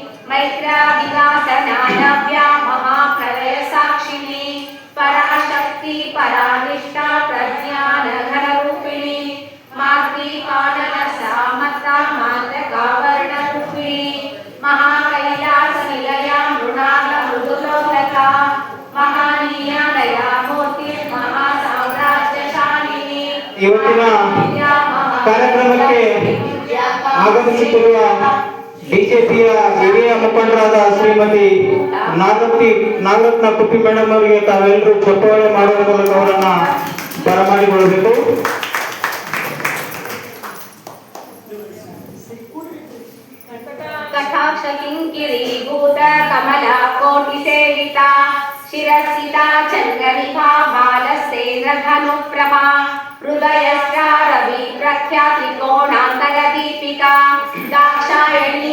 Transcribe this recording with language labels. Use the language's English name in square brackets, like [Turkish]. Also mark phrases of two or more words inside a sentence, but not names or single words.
[Sanskrit] मैत्रादिवासनानव्या महाप्रलय साक्षिणी पराशक्ति परानिष्ठा प्रज्ञानघनरूपिणी मातृपाणन सामता मात्रकावर्णरूपिणी महाकैलासनिलया मृणालमृदुलोलता महानीया दयामूर्ति महासाम्राज्यशालिनी [Kannada] ಇವತ್ತಿನ ಕಾರ್ಯಕ್ರಮಕ್ಕೆ ಆಗಮಿಸುತ್ತಿರುವ ಬಿಜೆಪಿಯ ಹಿರಿಯ ಮುಖಂಡರಾದ ಶ್ರೀಮತಿ ನಾಗರತ್ನ ಕುಪ್ಪಿ ಮೇಡಮ್ ಅವರಿಗೆ ತಾವೆಲ್ಲರೂ ಚಪ್ಪಾಳೆ ಮಾಡುವ ಮೂಲಕ ಅವರನ್ನ ಬರಮಾಡಿಕೊಳ್ಳಬೇಕು. [Sanskrit] कटाक्ष किंकिरी भूत कमला कोटि सेविता शिरसिता चंद्रनिभा बालसेन्द्र धनुप्रभा हृदयस्या रवि प्रख्याति कोणांतर दीपिका दाक्षायणी